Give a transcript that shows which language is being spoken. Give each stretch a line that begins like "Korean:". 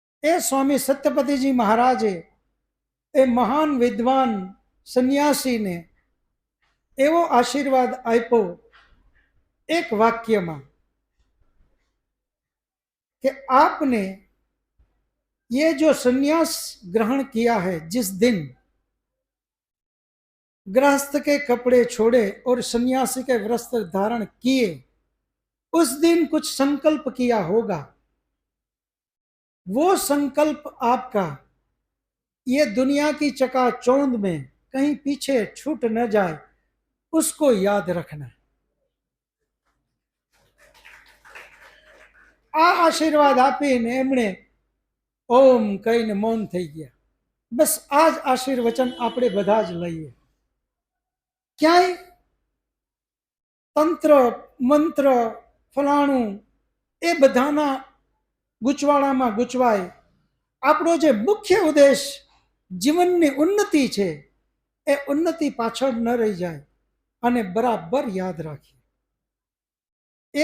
Gujarati: એ સ્વામી સત્યપતિજી મહારાજે એ મહાન વિદ્વાન સંન્યાસીને એવો આશીર્વાદ આપ્યો એક વાક્યમાં
Hindi: कि आपने ये जो संन्यास ग्रहण किया है जिस दिन, गृहस्थ के कपड़े छोड़े और सन्यासी के वस्त्र धारण किए, उस दिन कुछ संकल्प किया होगा। वो संकल्प आपका ये दुनिया की चकाचौंध में कहीं पीछे छूट न जाए, उसको याद रखना।
Gujarati: आ आशीर्वाद आपीने एमणे ओम कहीने मौन થઈ ગયા। બસ આ જ આશીર્વચન આપણે બધા જ લઈએ। ક્યાંય તંત્ર મંત્ર ફલાણું એ બધાના ગૂંચવાડામાં ગૂંચવાય। આપણો જે મુખ્ય ઉદ્દેશ જીવનની ઉન્નતિ છે એ ઉન્નતિ પાછળ ન રહી જાય અને બરાબર યાદ રાખીએ।